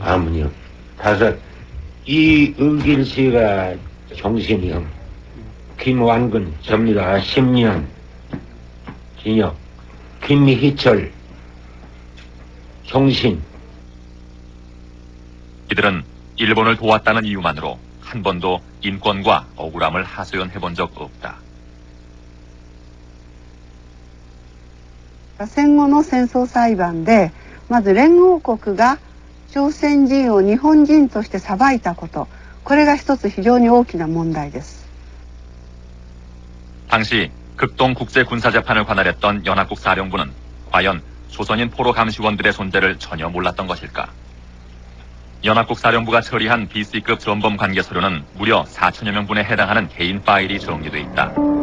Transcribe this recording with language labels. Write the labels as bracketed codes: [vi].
[ko] 아무요 5 이의길 씨가 종신이요 김완근 접니다 10년 징역 김희철 종신. 이들은 일본을 도왔다는 이유만으로 한 번도 인권과 억울함을 하소연해본 적 없다. [ja] 戦後の戦争裁判でまず連合国が朝鮮人を日本人として裁いたこと、これが一つ非常に大きな問題です。 [ko] 당시 극동국제군사재판을 관할했던 연합국 사령부는 과연 조선인 포로 감시원들의 존재를 전혀 몰랐던 것일까? 연합국 사령부가 처리한 BC급 전범 관계 서류는 무려 4천여 명분에 해당하는 개인 파일이 정리돼 있다.